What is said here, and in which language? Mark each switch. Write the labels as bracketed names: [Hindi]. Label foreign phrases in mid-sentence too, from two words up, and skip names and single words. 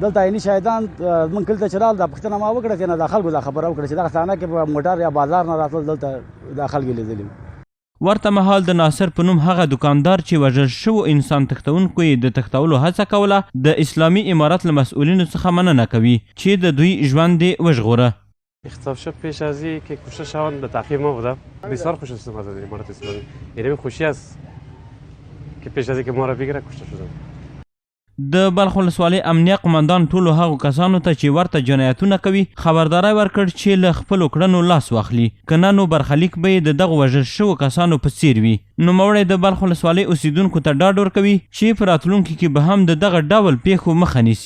[Pashto] دلته عیني شاهدان موږ کلي ته چې راغلل دا پوښتنه ما وکړه چې نه د خلکو دا خبره وکړه چې دغه صحنه کې په موټر یا بازار نه راتلل دلته دا خلک یې لیدلي. ورته مهال د ناصر په نوم هغه دوکاندار چې وژل شوو انسان تښتونکو یې د تښتولو هڅه کوله د اسلامي امارت له مسئولینو څخه مننه کوي چې د دوی ژوند یې وژغوره. [Persian] اختطاف شد پیش از این که کشته شوند به تعقیب ما بودم. بسیار خوش هستم از امارت اسلامی. یعنی خوشی است که پیش از اینکه ما را بگیره کشته شدند. [Pashto] د بلخ ولسوالۍ امنیه قماندان ټولو هغو کسانو ته چې ورته جنایتونه کوي خبرداری ورکړ چې له خپلو کړنو لاس واخلي که نه نو برخلیک به یې د دغو وژل شوو کسانو په څیر وي. نوموړی د بلخ ولسوالۍ اوسیدونکو ته ډاډ ورکوي چې په راتلونکي کې به هم د دغه ډول پیښو مخه نیسي.